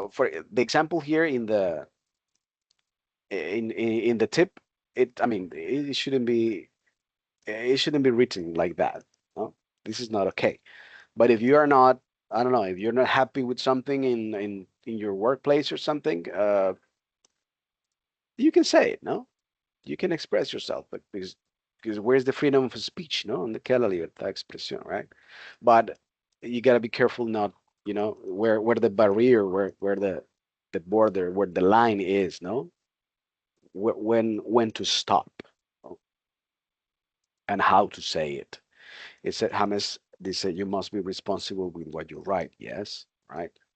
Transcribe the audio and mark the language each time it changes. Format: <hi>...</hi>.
<en>For the example here in the tip, I mean, it shouldn't be written like that. No, this is not okay. But if you are not, I don't know, if you're not happy with something in your workplace or something, you can say it. No, you can express yourself, but because where's the freedom of speech?</en> <es>No, ¿dónde queda la libertad de expresión, right?</es> <en>But you gotta be careful, not, where the barrier, where the border, where the line is. No, when to stop, no? And how to say it. It said James. They said you must be responsible with what you write. Yes, right.</en>